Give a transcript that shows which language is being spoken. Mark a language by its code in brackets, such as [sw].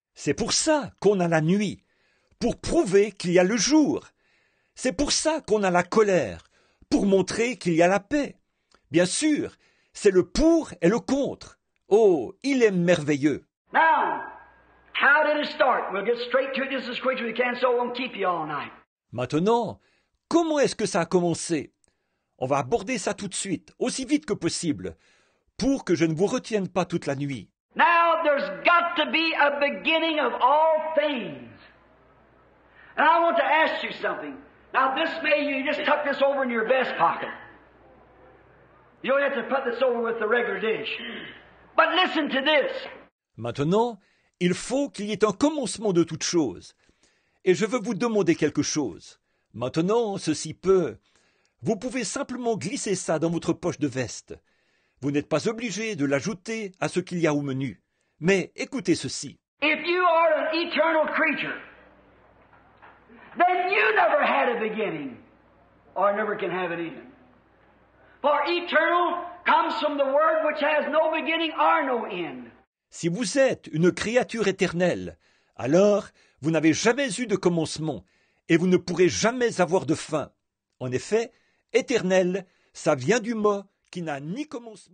[fr] C'est pour ça qu'on a la nuit, pour prouver qu'il y a le jour. C'est pour ça qu'on a la colère, pour montrer qu'il y a la paix. Bien sûr, c'est le pour et le contre. Oh, il est merveilleux. [en] Now, how did it start? We'll get straight to it just as quick as we can so it won't keep you all night. [fr] Maintenant, comment est-ce que ça a commencé? On va aborder ça tout de suite, aussi vite que possible, pour que je ne vous retienne pas toute la nuit. [en] Now, there's got to be a beginning of all things. And I want to ask you something. Now, this may, you just tuck this over in your vest pocket. You don't have to put this over with the regular dish. But listen to this. [fr] Maintenant, il faut qu'il y ait un commencement de toute chose. Et je veux vous demander quelque chose. Maintenant, ceci peut... Vous pouvez simplement glisser ça dans votre poche de veste. Vous n'êtes pas obligé de l'ajouter à ce qu'il y a au menu. Mais écoutez ceci. [en] If you are an eternal creature, then you never had a beginning, or never can have it even. For eternal comes from the Word which has no beginning or no end. [fr] Si vous êtes une créature éternelle, alors vous n'avez jamais eu de commencement et vous ne pourrez jamais avoir de fin. En effet, éternel, ça vient du mot qui n'a ni commencement